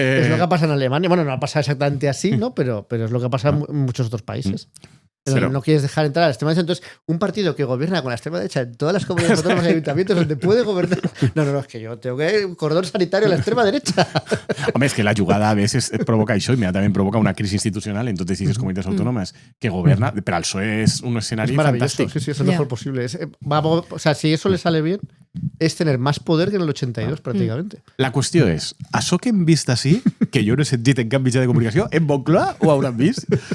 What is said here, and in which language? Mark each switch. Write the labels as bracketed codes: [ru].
[es] Es lo que pasa en Alemania. Bueno, no ha pasado exactamente así, ¿no? Pero es lo que pasa en muchos otros países. Pero no quieres dejar entrar a la extrema derecha. Entonces, un partido que gobierna con la extrema derecha en todas las comunidades autónomas y ayuntamientos donde puede gobernar. No, es que yo tengo que un cordón sanitario a la extrema derecha. [ca] Home, és que la jugada [es] a veces [ca] provoca això, immediatament provoca una crisi institucional en totes aquestes comunitats autònomes que governa. Per al PSOE és un escenari [es] Es maravilloso. [ca] fantàstic. [es] Sí, es lo mejor posible. O sea, si eso le sale bien, es tener más poder que en el 82 prácticamente. [ca] La qüestió és, això que hem vist així, que jo no he sentit en cap mitjà de comunicació, en Moncloa ho hauran vist?